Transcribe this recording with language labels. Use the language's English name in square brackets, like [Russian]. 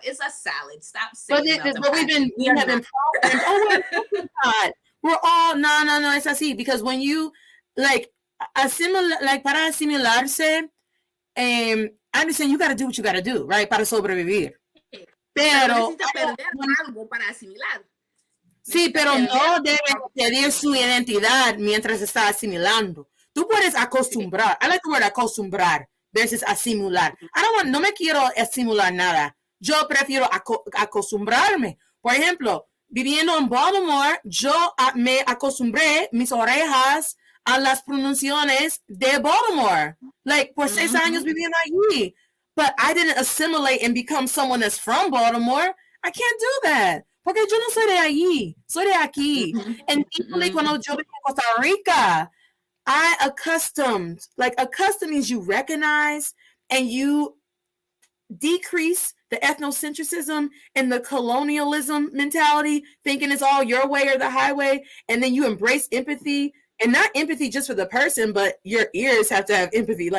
[English] It's a salad. Stop saying that. But we have been programmed. Oh, we're all no. It's así, because when you like [Spanish] para asimilarse, [English] I understand you got to do what you got to do, right? [Spanish] Para sobrevivir. Pero algo para asimilar. Sí, pero no debe perder su identidad mientras está asimilando. Tú puedes acostumbrar. [English] I like the word acostumbrar versus asimilar. [Spanish] No me quiero asimilar nada. Yo prefiero acostumbrarme, Por ejemplo, viviendo en Baltimore, yo me acostumbré mis orejas a las pronunciaciones de Baltimore. Like, por 6 años viviendo allí. [English] But I didn't assimilate and become someone that's from Baltimore. I can't do that. [Spanish] Porque yo no soy de allí. Soy de aquí. [English] And equally, [Spanish] cuando yo vengo a Costa Rica, [English] accustomed means you recognize and you decrease the ethnocentrism and the colonialism mentality, thinking it's all your way or the highway, and then you embrace empathy, and not empathy just for the person, but your ears have to have empathy.